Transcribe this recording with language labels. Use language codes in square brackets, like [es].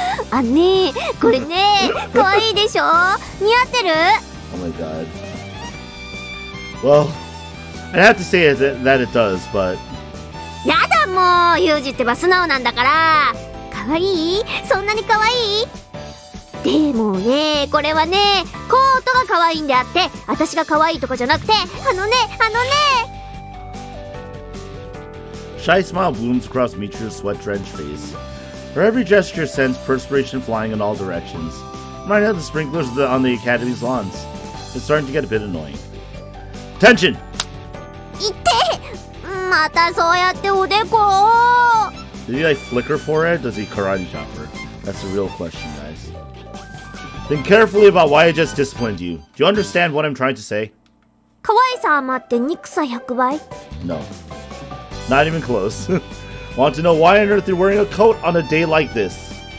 [ja] あ、ねえ、これね、可愛いでしょ？似合ってる？ [en] Oh my god. Well, I have to say that it does, but... [ja] やだもう、ユージってば素直なんだから。可愛い？そんなに可愛い？でもね、これはね、コートが可愛いんであって、私が可愛いとかじゃなくて、あのね。 [en] Shy smile blooms across Michiru's sweat-drenched face. Her every gesture sends perspiration flying in all directions. Reminding of the sprinklers on the academy's lawns. It's starting to get a bit annoying. Attention! [ja] いってまたそうやっておでこを [en] Did he like flick her forehead? Does he karate chop her? That's the real question, guys. Think carefully about why I just disciplined you. Do you understand what I'm trying to say? [ja] 可愛さ余って憎さ100倍 [en] No. Not even close. Want to know why on earth you're wearing a coat on a day like this?